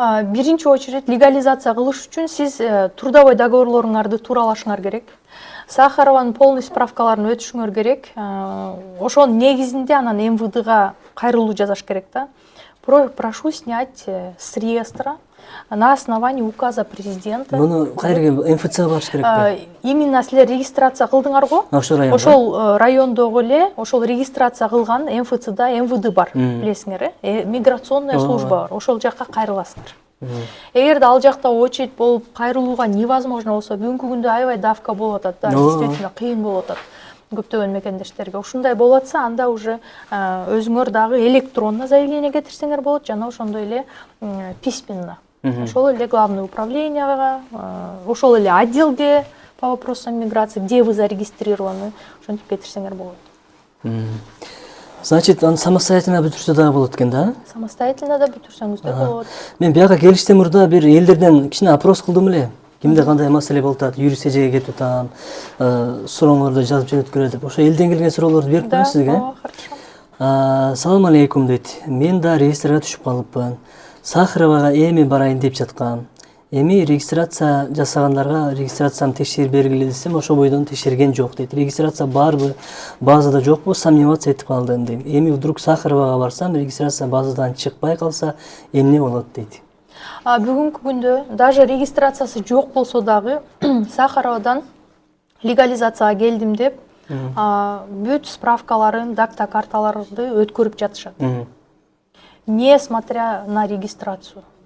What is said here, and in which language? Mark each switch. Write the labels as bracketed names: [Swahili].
[Kyrgyz] Биринчи очередь легализация кылыш үчүн сиз трудовой договорлоруңарды тууралашыңар керек. Сахарованын полный справкаларын өтүшүңөр керек. Ошонун негизинде анан МВДга кайрылуу жасаш керек да. [Russian] Прошу снять с реестра на основании указа президента. [Kyrgyz] Муну кайерге МФЦга барыш керекпи? Именно силер регистрация кылдыңар го? Ошол райондогу эле ошол регистрация кылган МФЦда МВД бар, билесиңер, миграционная служба бар. Ошол жакка кайрыласыңар. Эгерде ал жакта очередь болуп кайрылууга невозможно болсо, бүгүнкү күндө аябай давка болуп атат да, действительно кыйын болуп атат көптөгөн мекендештерге. Ушундай болуп атса, анда уже өзүңөр дагы электронно заявление кетирсеңер болот, жана ошондой эле письменно. Ошол эле главное управленияга, ошол эле отделге по вопросам миграции, где вы зарегистрированы, ошентип кетирсеңер болот. Значит, аны самостоятельно бүтүрсө дагы болот экен да? Самостоятельно да бүтүрсөңүз да болот. Мен бияка келиштен мурда бир элдерден кичине опрос кылдым эле. Кимде кандай маселе болуп атат, юрист эжеге кетип атам, сурооңорду жазып жөнөткүлө деп. Ошо элден келген суроолорду берип коеюн сизге. Салам алейкум дейт. Мен да реестрге түшүп калыппын. Сахаровага эми барайын деп жаткам. Эми регистрация жасагандарга регистрацияны текшерип бергиле десем, ошо бойдон текшерген жок дейт. Регистрация барбы, базада жокпу, сомневаться этип калдым дейм. Эми вдруг Сахаровага барсам, регистрация базадан чыкпай калса, эмне болот дейт. Бүгүнкү күндө даже регистрациясы жок болсо дагы Сахаровадан легализацияга келдим деп бүт справкаларын, дакта карталарды өткөрүп жатышат. [Russian] Несмотря на регистрацию.